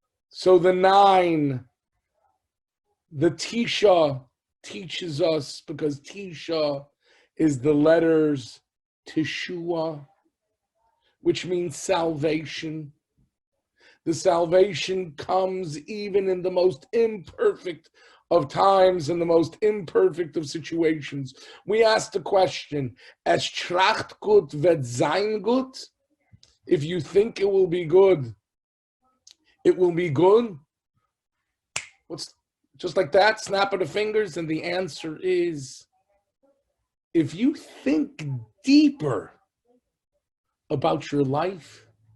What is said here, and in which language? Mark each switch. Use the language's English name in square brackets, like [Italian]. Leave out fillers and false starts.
[English] So the 9, the Tisha teaches us, because Tisha is the letters Teshua, which means salvation. The salvation comes even in the most imperfect of times and the most imperfect of situations. We ask the question, [Yiddish] Es tracht gut wird sein gut? [English] If you think it will be good, it will be good. What's just like that, snap of the fingers? And the answer is, if you think deeper about your life,